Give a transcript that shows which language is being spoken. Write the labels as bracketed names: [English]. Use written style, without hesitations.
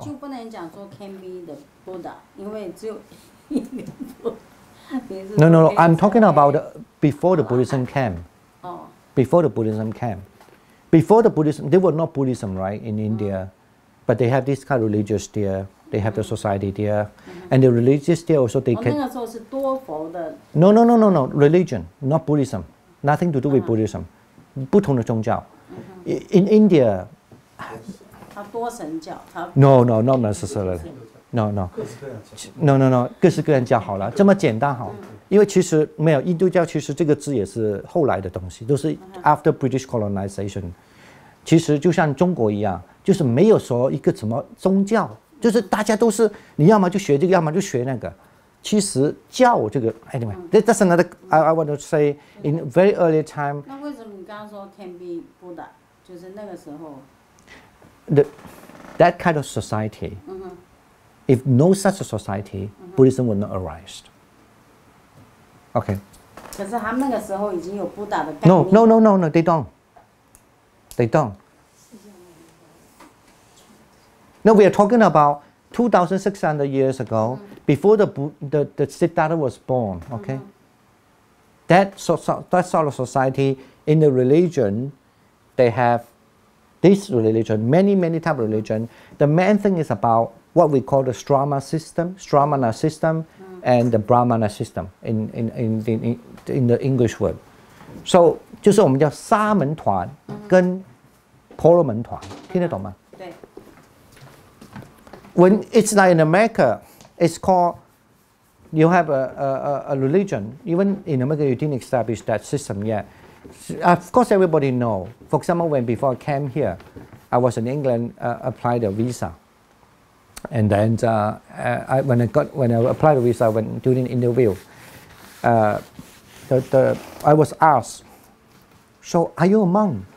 [Chinese] 就不能讲说 [English] can be the Buddha， [Chinese] 因为只有一个 Buddha。 [English] No. I'm talking about before the Buddhism came. Before the Buddhism came. Before the Buddhism, they were not Buddhism, right, in India. But they have this kind of religious there. They have the society there. And the religious there also they can... [Chinese] 那个时候是多佛的。 [English] No. Religion, not Buddhism. Nothing to do with Buddhism. [Chinese] 不同的宗教. [English] In India... [Chinese] 它多神教。 [English] No, not necessarily. No. [Chinese] 各式各样教好了，这么简单好。因为其实没有印度教，其实这个字也是后来的东西，都是 [English] after British colonization。 [Chinese] 其实就像中国一样，就是没有说一个什么宗教，就是大家都是你要么就学这个，要么就学那个。其实教这个 [English] anyway, that's another I want to say in very early time. [Chinese] 那为什么你刚刚说 [English] can be Buddha？ [Chinese] 就是那个时候。 [English] That kind of society. If no such a society, Buddhism would not arise. Okay. [Chinese] 可是他们那个时候已经有 Buddha 的概念。 [English] No, they don't. They don't. No, we are talking about 2,600 years ago, before the Siddhartha was born. Okay. That sort of society in the religion, they have this religion, many type of religion. The main thing is about what we call the Shramana system, and the Brahmana system in the English word. [Chinese] So 就是我们叫沙门团跟婆罗门团，听得懂吗？对。 [English] When it's like in America, it's called you have a religion. Even in America, you didn't establish that system yet. Of course, everybody know. For example, before I came here, I was in England, applied a visa, and then when I applied a visa, when during the interview, I was asked, "So, are you a monk?"